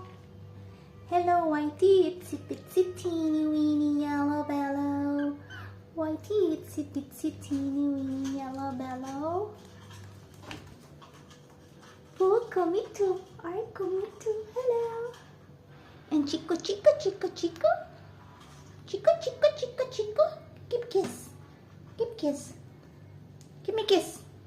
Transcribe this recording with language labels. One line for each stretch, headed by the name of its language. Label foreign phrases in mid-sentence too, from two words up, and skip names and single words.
English: Hello, Whitey, itsy bitsy teeny weeny yellow bello. Whitey, itsy bitsy teeny weeny yellow bello. Oh, come too. Alright, come too. Hello. And Chico, Chico, Chico, Chico. Chico, Chico, Chico, Chico. Give kiss. Give kiss. Give me kiss.